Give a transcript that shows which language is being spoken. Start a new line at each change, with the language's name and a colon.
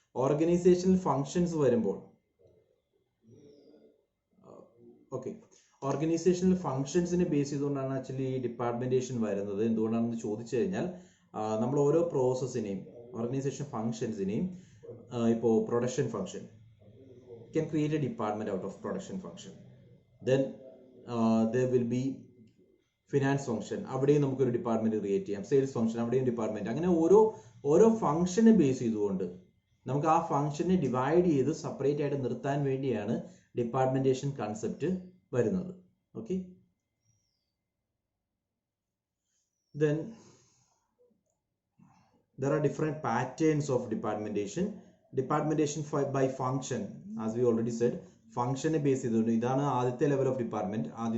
Malayalam: Organisational functions വരുമ്പോൾ organisational ഫങ്ഷൻസിനെ base ചെയ്തുകൊണ്ടാണ് actually ഡിപ്പാർട്ട്മെന്റേഷൻ വരുന്നത്. എന്തുകൊണ്ടാണെന്ന് ചോദിച്ചു കഴിഞ്ഞാൽ നമ്മൾ ഓരോ പ്രോസസ്സിനെയും ഓർഗനൈസേഷൻ ഫങ്ഷൻസിനെയും ഇപ്പോൾ production function
English: can create a department out of production function. Then there will be finance function,
Malayalam: അവിടെയും നമുക്കൊരു ഡിപ്പാർട്ട്മെന്റ് ക്രിയേറ്റ് ചെയ്യാം. സെയിൽസ് ഫംഗ്ഷൻ, അവിടെയും ഡിപ്പാർട്ട്മെന്റ്. അങ്ങനെ ഓരോ ഫംഗ്ഷനെ ബേസ് ചെയ്തുകൊണ്ട് നമുക്ക് ആ ഫംഗ്ഷനെ ഡിവൈഡ് ചെയ്ത് സെപ്പറേറ്റ് ആയിട്ട് നിർത്താൻ വേണ്ടിയാണ് ഡിപ്പാർട്ട്മെന്റേഷൻ കൺസെപ്റ്റ് വരുന്നത്.
English: Okay, then there are different patterns of departmentation. Departmentation by function, as we already said,
Malayalam: ഫംഗ്ഷനെ ബേസ് ചെയ്തുകൊണ്ട് ഇതാണ് ആദ്യത്തെ ലെവൽ ഓഫ് ഡിപ്പാർട്ട്മെന്റ്.